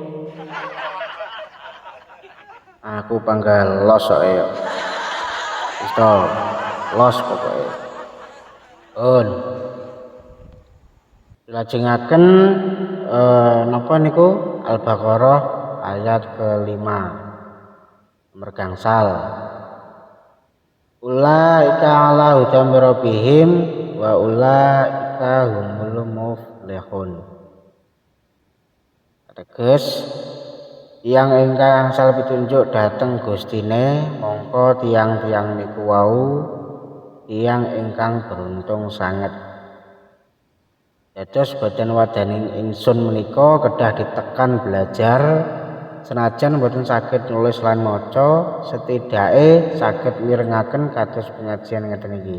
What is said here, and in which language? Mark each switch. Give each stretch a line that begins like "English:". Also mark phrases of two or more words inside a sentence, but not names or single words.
Javanese: Aku panggal los kok ya. Wis to, los pokoke. Lajengaken napa niku Al-Baqarah ayat ke-5. nomor gangsal.
Arabic: Ulaika ala hudam rabbihim wa ulaika humul muflihun.
Javanese: Teges tiyang ingkang angsal pitunjuk dhateng Gustine mongko tiyang-tiyang niku wau tiyang ingkang beruntung sanget. Dados boten wadaning ingsun menika kedah ditekan belajar senajan boten saged nulis lan maca setidake saged mirengaken kados pengajian ngeten iki.